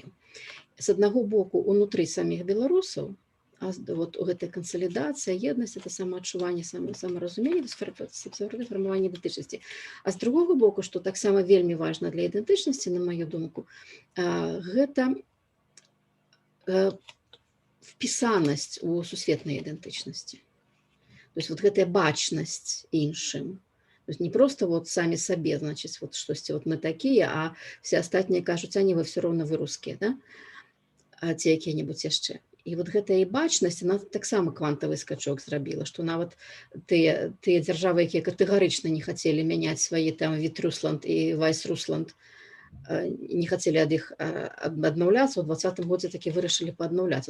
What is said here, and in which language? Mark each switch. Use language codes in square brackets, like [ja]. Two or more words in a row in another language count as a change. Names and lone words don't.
[be] З аднаго боку, унутры саміх беларусаў, вот гэтая кансалідацыя, еднасць, это самаадчуванне, самаразуменне, фармаванне ідэнтычнасці. А з другога боку, што таксама вельмі важна для ідэнтычнасці, на маю думку, гэта впісанасць у сусветнай ідэнтычнасці. [ru] То есть [be] вот гэтая бачнасць іншым. [ru] То есть не просто вот сами себе, значит, вот штосьці, вот мы такие, а все [be] астатнія кажуць, [ru] а не, вы все равно вы рускія, да? [be] А ці якія-небудзь яшчэ. І вот гэтая бачнасць, она таксама квантавы скачок зрабіла, што нават тыя дзяржавы, якія катэгарычна не хацелі мяняць свае там Вітрюсланд і Вайсрусланд, не хацелі ад іх аднаўляцца, у 2020 годзе такі вырашылі пааднаўляцца.